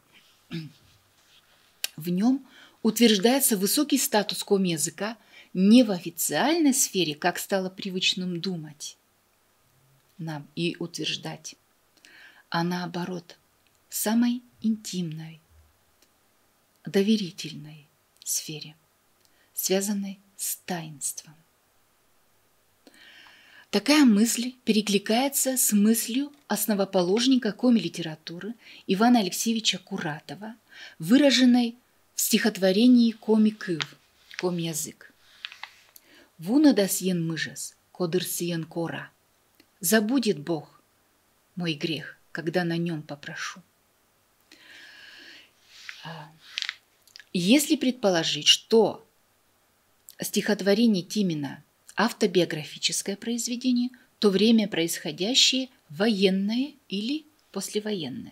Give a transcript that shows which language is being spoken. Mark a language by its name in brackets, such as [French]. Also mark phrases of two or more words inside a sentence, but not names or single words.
[Russian] В нем утверждается высокий статус коми-языка не в официальной сфере, как стало привычным думать нам и утверждать, а наоборот, в самой интимной, доверительной сфере, связанной с таинством. Такая мысль перекликается с мыслью основоположника коми-литературы Ивана Алексеевича Куратова, выраженной в стихотворении «Коми-кыв» – «Коми-язык». [Komi] «Вуна да сиен мыжес, кодыр сиен кора». [Russian] «Забудет Бог мой грех, когда на нем попрошу». Если предположить, что стихотворение Тимина – автобиографическое произведение, то время происходящее военное или послевоенное.